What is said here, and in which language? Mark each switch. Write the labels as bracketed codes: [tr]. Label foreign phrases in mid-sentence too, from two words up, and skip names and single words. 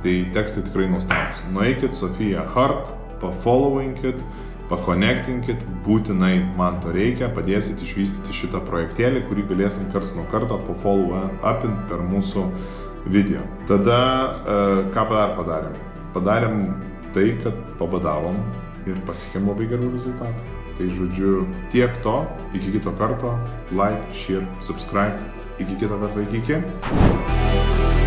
[lt] Tai tekstai tikrai nuostabus. Nueikit Sofija Hart, pafollowinkit, pakonektinkit, būtinai man to reikia, padėsit išvystyti šitą projektėlį, kurį galėsim karts nuo karto pafollow-upint per mūsų video. Tada, ką dar padarėm? Padarėm tai, kad pabadavom ir pasiekėm labai gerų rezultatų. Tai žodžiu, tiek to, iki kito karto, [en] like, share, subscribe, [lt] iki kito karto, iki.